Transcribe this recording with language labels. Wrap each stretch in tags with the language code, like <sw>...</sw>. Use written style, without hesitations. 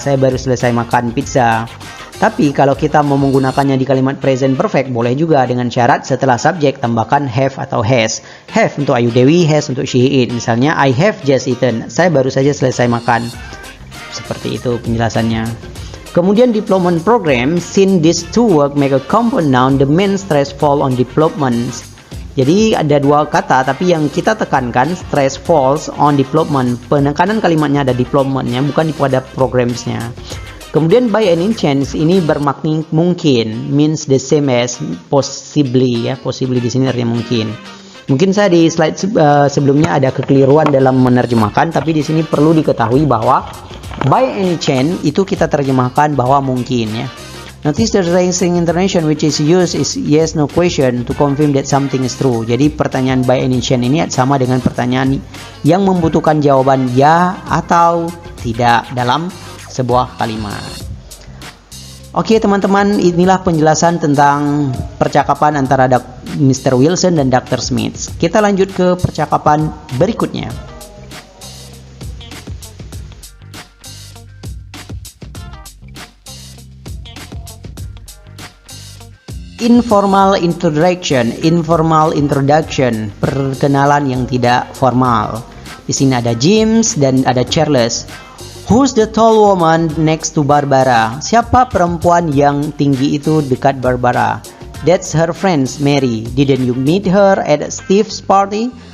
<id>Saya baru selesai makan pizza. Tapi kalau kita mau menggunakannya di kalimat present perfect, boleh juga dengan syarat setelah subjek tambahkan have atau has. Have untuk Ayu Dewi, has untuk she eat. Misalnya</id> <en>I have just eaten.</en> <id>Saya baru saja selesai makan. Seperti itu penjelasannya.</id> <en>Kemudian development program, since these two work make a compound noun, the main stress fall on development.</en> <id>Jadi ada dua kata, tapi yang kita tekankan</id> <en>stress falls on development.</en> <id>Penekanan kalimatnya ada developmentnya, bukan pada programsnya. Kemudian by any chance ini bermakna mungkin,</id> <en>means the same as possibly</en> <id>ya. Possibly di sini artinya mungkin. Mungkin saya di slide sebelumnya ada kekeliruan dalam menerjemahkan, tapi di sini perlu diketahui bahwa by any chance itu kita terjemahkan bahwa mungkin ya.</id> <en>Notice the raising intonation which is used is yes no question to confirm that something is true.</en> <id>Jadi pertanyaan by any chance ini sama dengan pertanyaan yang membutuhkan jawaban ya atau tidak dalam sebuah kalimat. Oke teman-teman, inilah penjelasan tentang percakapan antara Mr. Wilson dan Dr. Smith. Kita lanjut ke percakapan berikutnya. Informal introduction, perkenalan yang tidak formal. Di sini ada James dan ada Charles.</id> <en>Who's the tall woman next to Barbara?</en> <id>Siapa perempuan yang tinggi itu dekat Barbara?</id> <en>That's her friend Mary. Didn't you meet her at Steve's party?</en>